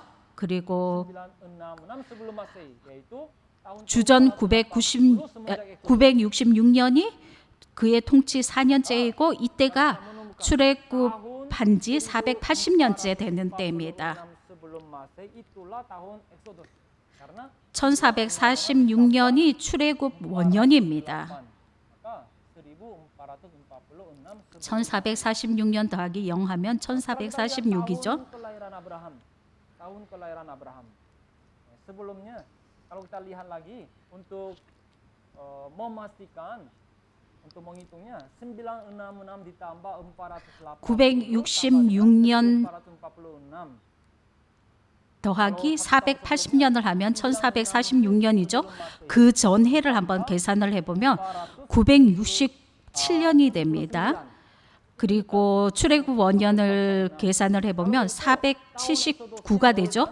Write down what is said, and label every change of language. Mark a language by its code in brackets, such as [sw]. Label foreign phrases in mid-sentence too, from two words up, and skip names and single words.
[ko] 그리고 주전 966년이 그의 통치 4년째이고 이때가 출애굽한 지 480년째 되는 때입니다. 1446년이 출애굽 원년입니다. 1446년 더하기 0 하면 1446이죠. [id] Tahun kelahiran Abraham. Sebelumnya kalau kita lihat lagi untuk memastikan untuk menghitungnya 966 ditambah 480 [ko] 966년 더하기 480년을 하면 1446년이죠. 그 전해를 한번 계산을 해보면 967년이 됩니다. 그리고 출애굽 원년을 계산을 해보면 479가 되죠.